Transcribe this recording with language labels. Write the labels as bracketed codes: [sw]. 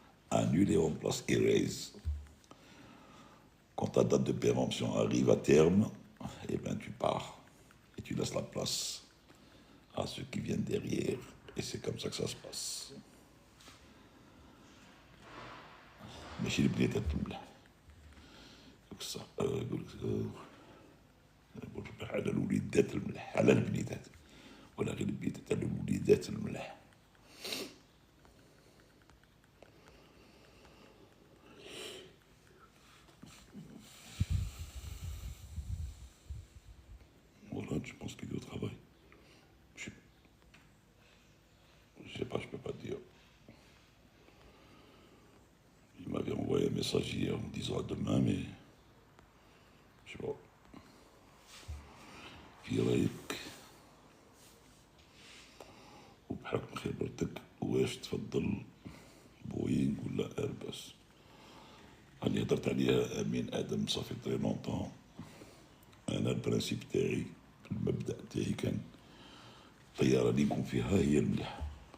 [fr] Annuler remplace, erase. Quand ta date de péremption arrive à terme, eh bien, tu pars et tu laisses la place à ceux qui viennent derrière. Et c'est comme ça que ça se passe. [ar] ماشي البنيتات الملح صح يقول لك على الوليدات الملح على البنيتات ولا غير البنيتات على الوليدات الملح. [fr] Voilà, je pense qu'il est au travail. Je sais pas, je peux pas dire. Il m'avait envoyé un message hier en me disant à demain, mais je sais pas. [ar] في رايك وبحكم خبرتك واش تفضل بوينغ ولا ايرباص؟ اللي هضرت عليها امين ادم صافي تري لونطون. انا البرانسيب تاعي المبدا تاعي كان الطياره اللي نكون فيها هي المليحه.